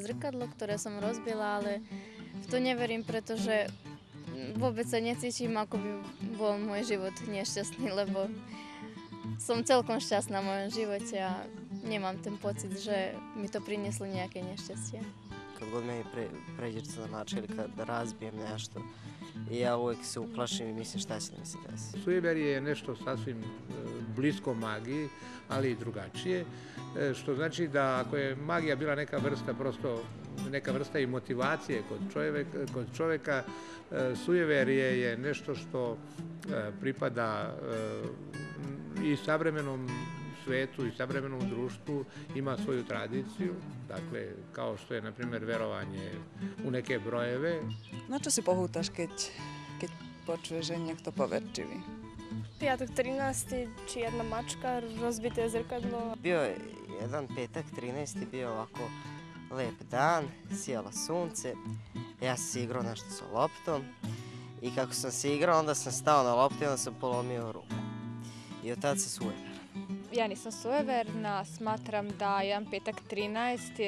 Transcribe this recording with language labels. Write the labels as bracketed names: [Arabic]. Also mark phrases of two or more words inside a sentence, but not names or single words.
[Slovak] zrkadlo, ktoré som rozbila, ale v to neverím, pretože vôbec sa necítim, ako by bol môj život nešťastný, lebo som celkom šťastná v mojom živote a nemám ten pocit, že mi to prinieslo nejaké nešťastie. [Serbian] Kad god meni pređe crna mačka ili kad razbijem nešto, ja uvijek se uplašim i mislim šta će da mi se desi. Sujeverje je nešto sasvim blisko magiji, ali i drugačije, što znači da ako je magija bila neka vrsta i motivacije kod čovjeka, sujeverje je nešto što pripada i savremenom svetu i savremenom društvu, ima svoju tradiciju, dakle kao što je na primjer verovanje u neke brojeve. [Slovak] Na čo si pohútaš, keď počuješ, že je niekto poverčivý? Piatok 13. či jedna mačka, rozbité zrkadlo. [Serbian] Bio je jedan petak 13. bio ovako lep dan, sijalo sunce, ja sam se igrao nešto sa loptom i kako sam se igrao onda sam stao na loptu i onda sam polomio ruku. I od tada se sujeveram. Ja nisam sujeverna, smatram da jedan petak 13.